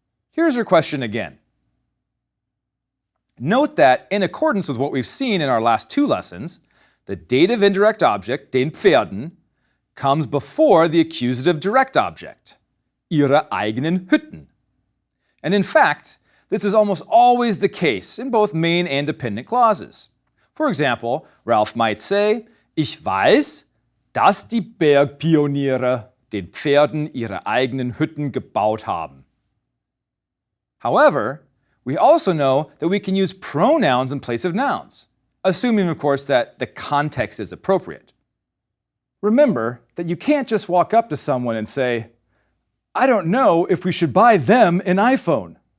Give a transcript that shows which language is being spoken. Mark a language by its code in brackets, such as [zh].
[en] Here's her question again. Note that, in accordance with what we've seen in our last two lessons, the dative indirect object, [de] den Pferden, [en] comes before the accusative direct object, [de] ihre eigenen Hütten. [en] And in fact, this is almost always the case in both main and dependent clauses. For example, Ralph might say, [de] ich weiß, dass die Bergpioniere den Pferden ihre eigenen Hütten gebaut haben. [en] However, we also know that we can use pronouns in place of nouns, assuming, of course, that the context is appropriate. Remember that you can't just walk up to someone and say, I don't know if we should buy them an iPhone.